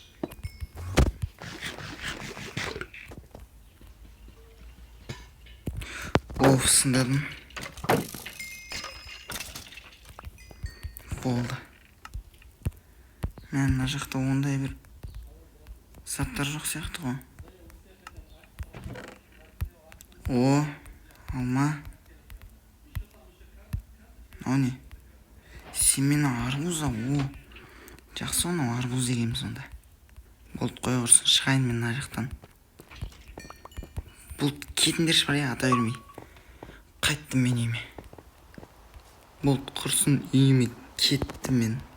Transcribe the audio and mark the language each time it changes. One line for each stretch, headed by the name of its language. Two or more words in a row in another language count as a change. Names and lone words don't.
Kazakh: Сындадым. Болды. Мен мына жақта ондай бір заттар жоқ сияқты ғой. Алма. О не?
Russian: Семена арбуза.
Kazakh: Жақсы, оны арбуз дегенбіз сонда. Болды, қоя құрсын. Шығайын мен мына жақтан. Бұл кетіндерші бар ата бермей. Қайттым мен үйіме. Болды, құрсын, үйіме кеттім мен.